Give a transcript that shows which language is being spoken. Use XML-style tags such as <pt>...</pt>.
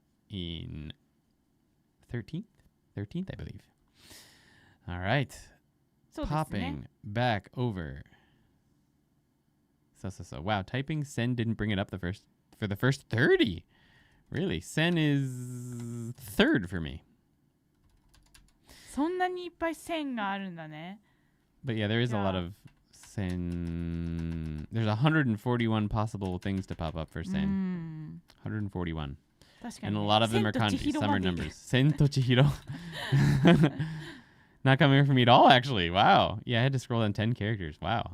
<en>In 13th? 13th, I believe. All right. Popping back over. So. Wow, typing Sen didn't bring it up for the first 30. Really? Sen is 3rd for me.</en> <ja>そんなにいっぱい線があるんだね。</ja> <en>But yeah, there is a lot of Sen. There's 141 possible things to pop up for Sen. 141. And a lot of them are kanji. Some are numbers. Sen to Chihiro. Not coming from me at all, actually. Wow. Yeah, I had to scroll down 10 characters. Wow.</en>